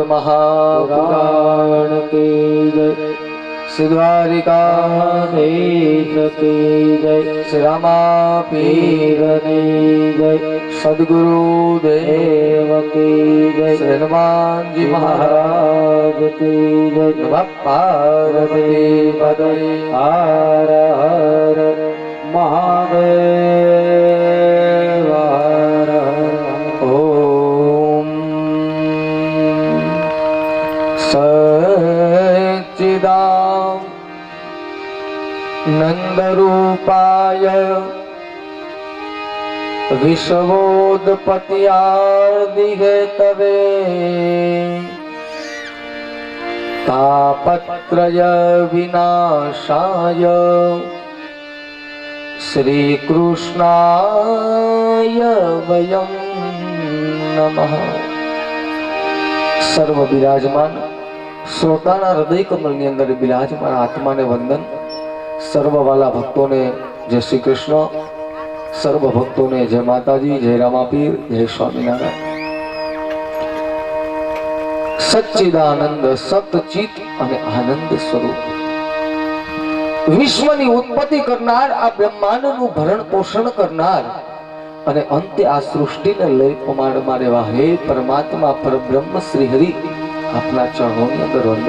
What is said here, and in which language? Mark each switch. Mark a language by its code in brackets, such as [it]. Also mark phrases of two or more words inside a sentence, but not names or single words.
[gu] મહાપુરાણ કી જય શ્રી દ્વારિકાધીશ કી જય શ્રી રામા પીરની જય સદગુરુ દેવ કી જય શ્રી હનુમાનજી મહારાજ કી જય નમઃ પાર્વતી પદે હર હર [sa] મહાદેવ હર ઓમ नंदरूपाय विश्वोत्पत्त्यादिहे तवे तापत्रय विनाशाय श्री कृष्णाय वयं नमः। [gu] સર્વ વિરાજમાન શ્રોતાના હૃદય કમલની અંદર વિરાજમાન આત્મા ને વંદન। સર્વ વાલા ભક્તો ને જય શ્રી કૃષ્ણ, સર્વ ભક્તો ને જય માતાજી, જય રામાપીર, જય સ્વામીનારાયણ। સચ્ચિદાનંદ સતચિત અને આનંદ સ્વરૂપ વિશ્વની ઉત્પત્તિ કરનાર, આ બ્રહ્માંડનું ભરણ પોષણ કરનાર અને અંતે આ સૃષ્ટિને લઈ પમાડમાં રહેવા હે પરમાત્મા પરબ્રહ્મ શ્રી હરિ આપના ચરણોની અંદર વંદન।